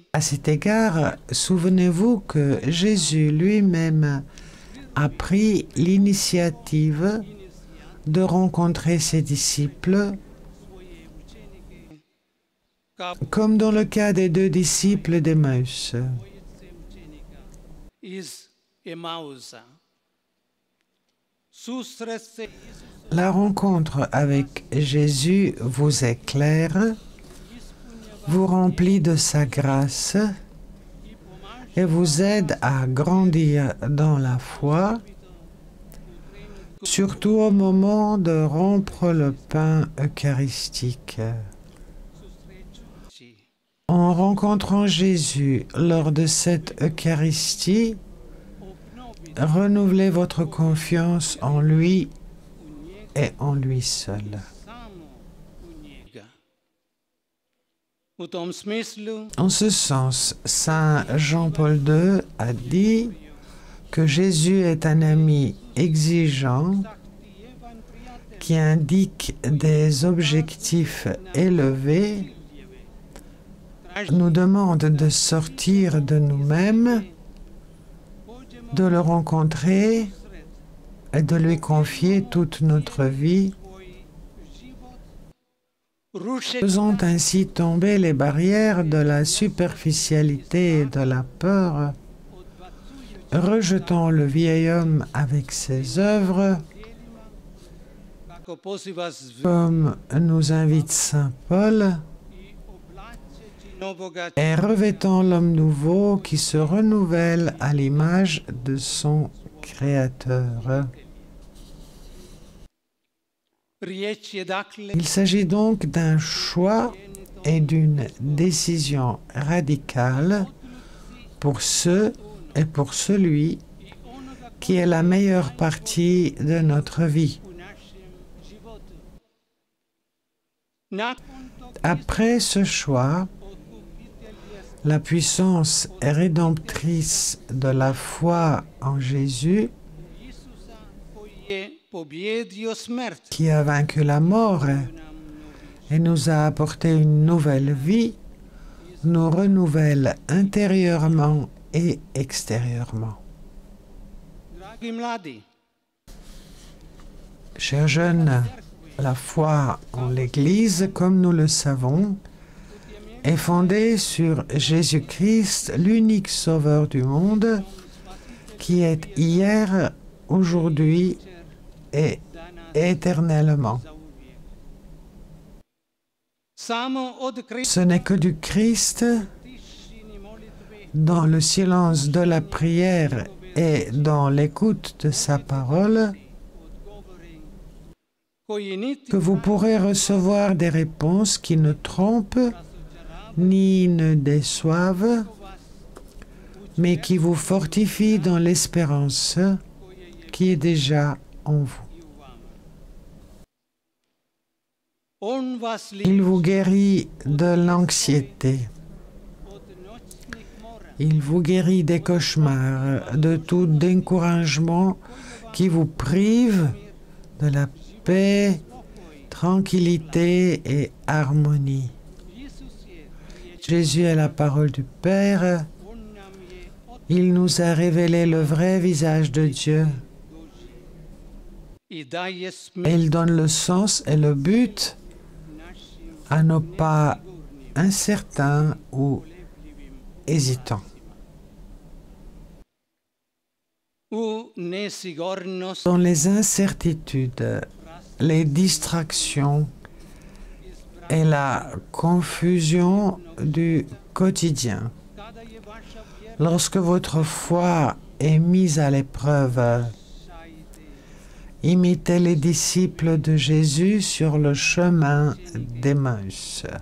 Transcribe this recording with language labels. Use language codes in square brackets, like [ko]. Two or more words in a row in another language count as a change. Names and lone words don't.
[fr] À cet égard, souvenez-vous que Jésus lui-même a pris l'initiative de rencontrer ses disciples, ka comme dans le cas des 2 disciples d'Emmaüs. [hr] iz Emausa. [fr] Susresti La rencontre avec Jésus vous éclaire, vous remplit de sa grâce et vous aide à grandir dans la foi, surtout au moment de rompre le pain eucharistique. En rencontrant Jésus lors de cette Eucharistie, renouvelez votre confiance en lui et en lui seul. [hr] samo u njega. U tom smislu [fr] En ce sens, Saint Jean-Paul II a dit que Jésus est un ami exigeant qui indique des objectifs élevés, nous demande de sortir de nous-mêmes, de le rencontrer et de lui confier toute notre vie, ruše faisant ainsi tomber les barrières de la superficialité et de la peur, rejetant le vieil homme avec ses œuvres, [hr] kako poziva zv [fr] comme nous invite Saint Paul, [hr] i oblačeći novoga [fr] et revêtant l'homme nouveau qui se renouvelle à l'image de son Créateur. [hr] riječ je dakle [fr] Il s'agit donc d'un choix et d'une décision radicale pour ceux et pour celui qui est la meilleure partie de notre vie. [hr] u našem životu. Nakon tog [fr] Après ce choix, la puissance rédemptrice de la foi en Jésus, [hr] Isusa koji je pobjedio smrt [fr] qui a vaincu la mort et nous a apporté une nouvelle vie, nous renouvelle intérieurement et extérieurement. [hr] dragi mladi, [fr] Chers jeunes, la foi en l'Église, comme nous le savons, est fondée sur Jésus-Christ, l'unique Sauveur du monde, qui est hier, aujourd'hui et éternellement. [hr] samo od Krista [fr] Ce n'est que du Christ, [hr] tišini molitve [fr] dans le silence de la prière et dans l'écoute de sa parole, [hr] odgovori koji niti [fr] que vous pourrez recevoir des réponses qui ne trompent ni ne déçoivent, mais qui vous fortifient dans l'espérance qui est déjà en vous. [hr] i u vama. On vas [fr] Il vous guérit de l'anxiété, [hr] od noćnih mora [fr] il vous guérit des cauchemars, de tout découragement qui vous prive de la paix, tranquillité et harmonie. [hr] Isus je riječ, [fr] Jésus est la parole du Père. [hr] on nam je [fr] Il nous a révélé le vrai visage de Dieu. [hr] i daje [fr] Et smisl il donne le sens et le but našim à nos pas incertains ou hésitants. Dans les incertitudes, les distractions et la confusion du quotidien, lorsque votre foi est mise à l'épreuve, imitez les disciples de Jésus sur le chemin d'Emmaüs.